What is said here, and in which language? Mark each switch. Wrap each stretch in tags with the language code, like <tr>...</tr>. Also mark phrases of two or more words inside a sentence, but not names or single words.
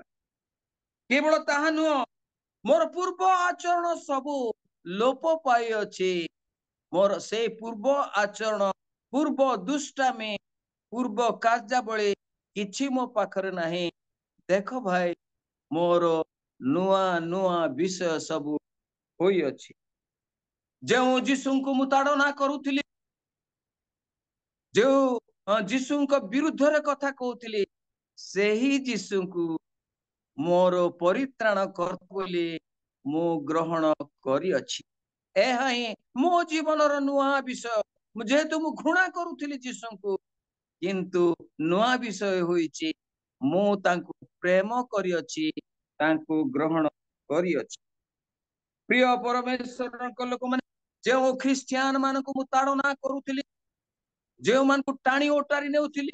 <or>କେବଳ ତାହା ନୁହଁ ମୋର ପୂର୍ବ ଆଚରଣ ସବୁ ଲୋପ ପାଇ ଅଛି, ମୋର ସେ ପୂର୍ବ ଆଚରଣ ପୂର୍ବ ଦୁଷ୍ଟାମି ପୂର୍ବ କାର୍ଯ୍ୟାବଳୀ କିଛି ମୋ ପାଖରେ ନାହିଁ। ଦେଖ ଭାଇ ମୋର ନୂଆ ନୂଆ ବିଷୟ ସବୁ ହୋଇ ଅଛି। ଯୋ ଯୀଶୁଙ୍କୁ ମୁଁ ତାଡ଼ନା କରୁଥିଲି ଯୋ ଯୀଶୁଙ୍କ ବିରୁଦ୍ଧରେ କଥା କହୁଥିଲି ସେହି ଯୀଶୁଙ୍କୁ ମୋର ପରିତ୍ରାଣ କର ବୋଲି ମୁଁ ଗ୍ରହଣ କରିଅଛି। ଏହା ହିଁ ମୋ ଜୀବନର ନୂଆ ବିଷୟ ଯେହେତୁ ମୁଁ ଘୃଣା କରୁଥିଲି ଯୀଶୁଙ୍କୁ କିନ୍ତୁ ନୂଆ ବିଷୟ ହୋଇଛି ମୁଁ ତାଙ୍କୁ ପ୍ରେମ କରିଅଛି ତାଙ୍କୁ ଗ୍ରହଣ କରିଅଛି। ପ୍ରିୟ ପରମେଶ୍ୱରଙ୍କ ଲୋକମାନେ ଯେଉଁ ଖ୍ରୀଷ୍ଟିଆନ ମାନଙ୍କୁ ମୁଁ ତାଡ଼ନା କରୁଥିଲି ଯେଉଁମାନଙ୍କୁ ଟାଣି ଓଟାରି ନେଉଥିଲି</or>